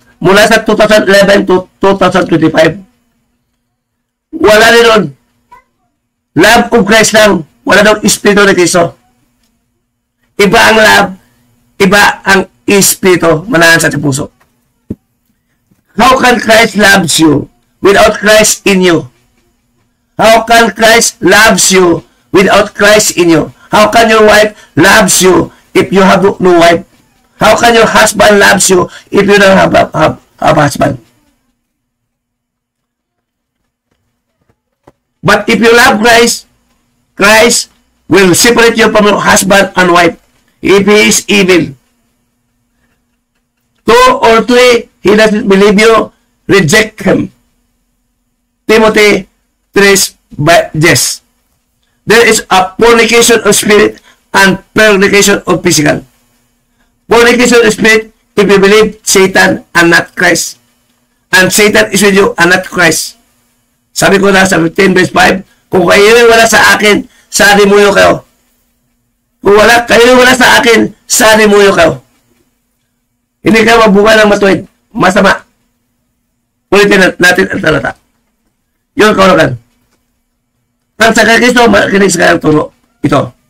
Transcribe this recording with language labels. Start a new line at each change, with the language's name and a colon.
Filipino: Mula sa 2011 to 2025. Wala rin nun. Love of Christ lang. Wala daw Espiritu ni Kristo. Iba ang love, iba ang Espiritu manahan sa puso.
English: How can Christ loves you without Christ in you? How can Christ loves you without Christ in you? How can your wife loves you if you have no wife? How can your husband loves you if you don't have husband? But if you love Christ, Christ will separate you from your husband and wife if he is evil. 2 or 3, he doesn't believe you, reject him. Timothy 3:10. There is a fornication of spirit and fornication of physical. Fornication of spirit, if you believe Satan and not Christ. And Satan is with you and not Christ.
Filipino: Sabi ko na sa 15:5, kung kayo wala sa akin, sa demonyo kayo. Kung kayo wala sa akin, sa demonyo kayo. Hindi kayo mabuhay ng matuwid. Masama. Ulitin natin ang talata. Yun kaulagan. Ang sa Kristo, makinig sa kanyang turo. Ito.